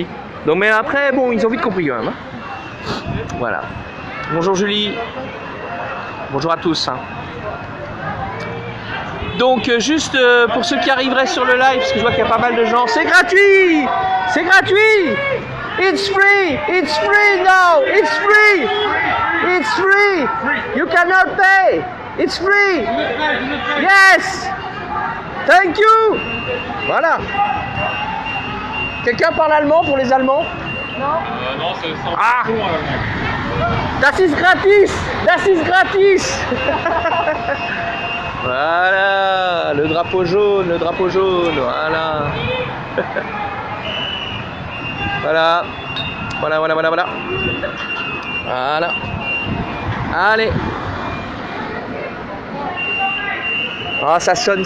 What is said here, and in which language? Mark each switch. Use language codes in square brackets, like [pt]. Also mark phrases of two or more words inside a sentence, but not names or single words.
[fr] Donc, mais après, bon, ils ont vite compris quand même. Hein. Voilà. Bonjour Julie. Bonjour à tous. Hein. Donc, juste pour ceux qui arriveraient sur le live, parce que je vois qu'il y a pas mal de gens, c'est gratuit! C'est gratuit! [en] It's free! It's free now! It's free! It's free! You cannot pay! It's free! Yes! Thank you! [fr] Voilà. Quelqu'un parle allemand pour les Allemands? Non, c'est sans [de] ah. Das ist gratis! Das ist gratis! [fr] Voilà, le drapeau jaune, voilà. Voilà. Voilà. Allez. Ah, ça sonne.